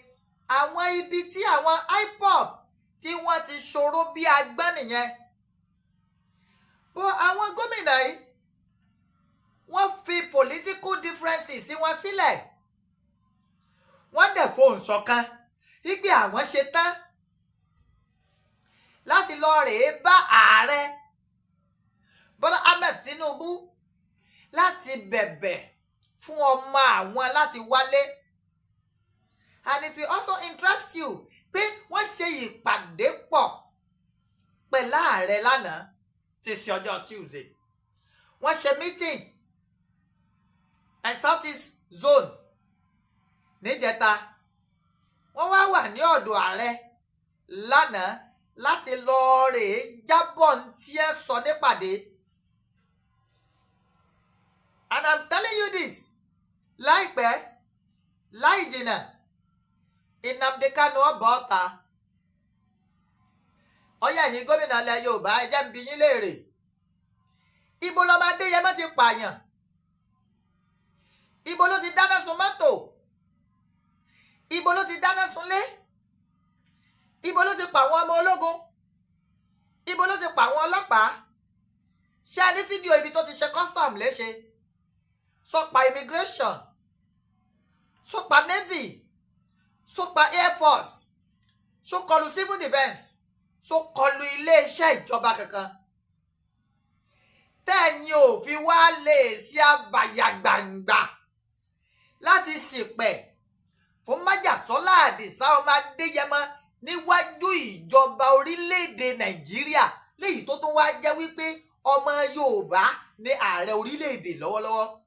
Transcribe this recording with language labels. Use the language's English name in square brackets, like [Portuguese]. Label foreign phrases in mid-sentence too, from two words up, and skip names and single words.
[Yoruba] àwọn ibi tí àwọn IPOB tí wọ́n ti ṣòro bí agbọ́n nìyẹn bó àwọn gómìnà yìí wọ́n fi [English] political differences [Yoruba] sí wọn sílẹ̀ wọ́n dẹ̀ fohùn ṣọ̀kan wípé àwọn ṣe tán láti lọ rèé bá ààrẹ Bọ́lá Ahmed Tinubu láti bẹ̀bẹ̀ fún ọmọ àwọn láti wálé. [English] And it will also interest you [Yoruba] pé wọ́n ṣe ìpàdé pọ̀ pẹ̀lú ààrẹ lánàá tí ṣe ọjọ́ Tuesday. Wọ́n ṣe [English] meeting and South East Zone [Yoruba] níjẹta. Wọ́n wá wà ní ọ̀dọ̀ ààrẹ lánàá láti lọ rèé jábọ̀ tí ẹ sọ nípàdé. [English] And I'm telling you this, [Yoruba] láìpẹ́ láì jìnnà Nnamdi Kanu ọ̀bọ̀ ọ̀ta. Ọyá ẹ̀yin gómìnà ilẹ̀ Yorùbá ẹ jẹ́ n bi yín léèrè. Ibo lọmọ Adéyẹmọ ti pààyàn? Ibo ló ti dáná sun mọ́tò? Ibo ló ti dáná sunlé? Ibo ló ti pa àwọn ọmọ ológun? Ibo ló ti pa àwọn ọlọ́pàá? Ṣé ẹ ní fídíò ibi tó ti ṣe custom léṣe? Sọpa immigration, sọpa navy, sọpa [English] air force, [Yoruba] sọkọlù [English] civil defence, [Yoruba] sọkọlù iléeṣẹ́ ìjọba kankan. Tẹ́yìn ò fi wá lè ṣe àbàyàgbàǹgbà láti ṣìpẹ̀ fún májàsọ́lá Àdìsá ọmọ Adéyẹmọ níwájú ìjọba orílẹ̀-èdè Nàìjíríà léyìí tó tún wá jẹ́ wípé ọmọ Yorùbá ní ààrẹ orílẹ̀-èdè lọ́wọ́lọ́wọ́.